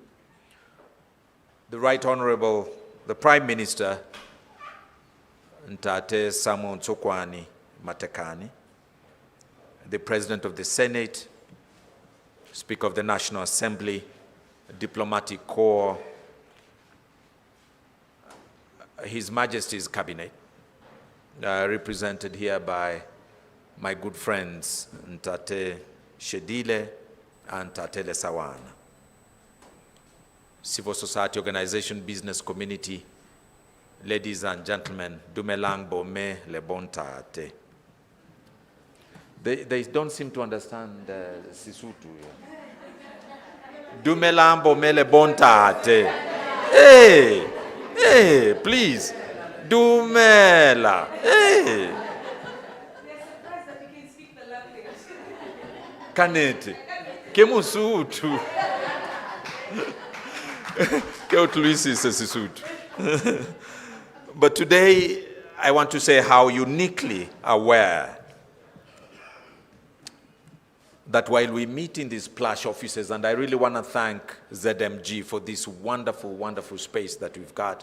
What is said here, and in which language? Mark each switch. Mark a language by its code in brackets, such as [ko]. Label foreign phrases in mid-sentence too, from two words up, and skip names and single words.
[en] The Right Honorable, the Prime Minister, Ntate Samuel Ntsokwane Matekane, the President of the Senate, Speaker of the National Assembly, Diplomatic Corps, His Majesty's Cabinet, represented here by my good friends Ntate Shedile and Ntate Lesawana. Civil society organization, business community, ladies and gentlemen, [st] Dumelang Bome Le Bontate. [en] They don't seem to understand Sisutu. [st] Dumelang Bome Le Bontate. [en] Hey, please. Dumela. Hey. [st] Kanete. Kemusutu. [en] But today, I want to say how uniquely aware that while we meet in these plush offices, and I really want to thank ZMG for this wonderful, wonderful space that we've got.